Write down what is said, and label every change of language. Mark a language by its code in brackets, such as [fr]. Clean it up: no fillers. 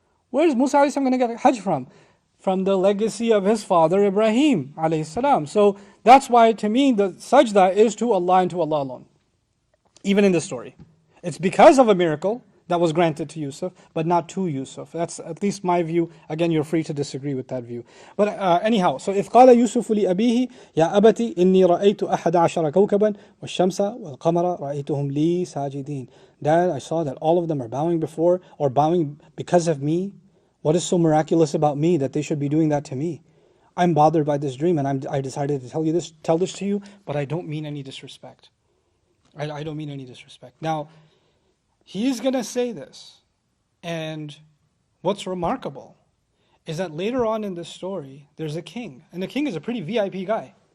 [en] Where is Musa alayhi salam going to get Hajj from? From the legacy of his father Ibrahim alayhi salam. So that's why to me the sajda is to Allah and to Allah alone. Even in this story. It's because of a miracle that was granted to Yusuf, but not to Yusuf. That's at least my view. Again, you're free to disagree with that view. But anyhow, so [ar] إذ قال يوسف لأبيه يا أبتي إني رأيت أحد عشر كوكبا والشمس والقمر رأيتهم لي ساجدين. [en] Dad, I saw that all of them are bowing bowing because of me. What is so miraculous about me that they should be doing that to me? I'm bothered by this dream, and I decided to tell this to you, but I don't mean any disrespect. I don't mean any disrespect. Now, he's going to say this, and what's remarkable is that later on in this story, there's a king, and the king is a pretty VIP guy.